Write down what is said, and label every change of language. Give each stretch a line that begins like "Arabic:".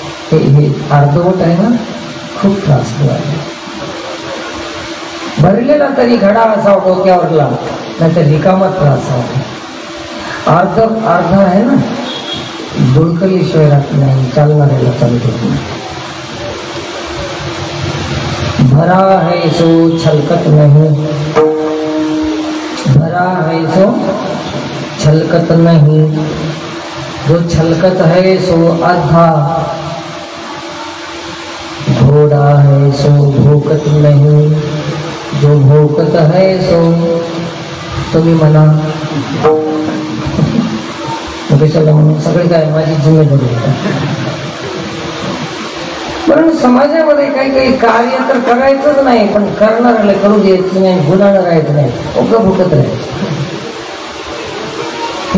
Marathi: हे अर्धवट आहे ना, खूप त्रास आहे. भरलेला तरी घडा असावा डोक्यावरला, नाहीतर रिकामा त्रास आहे. अर्ध आहे ना, बुडकलीशिवाय राहत नाही, चालणाऱ्याला चालत नाही.
Hindi: भरा है सो छलकत नहीं, भरा है सो छलकत नहीं, जो छलकत है सो आधा, घोड़ा है सो भूकत नहीं, जो भूकत है सो
Marathi: तुम्ही म्हणा. कशाला म्हणून सगळे काय माझी जिम्मेदारी आहे. म्हणून समाजामध्ये काही काही कार्य तर करायचंच नाही, पण करणाऱ्याला करू द्यायचं नाही, गुन्हानं राहायचं नाही, उगं भुकत राहायचं.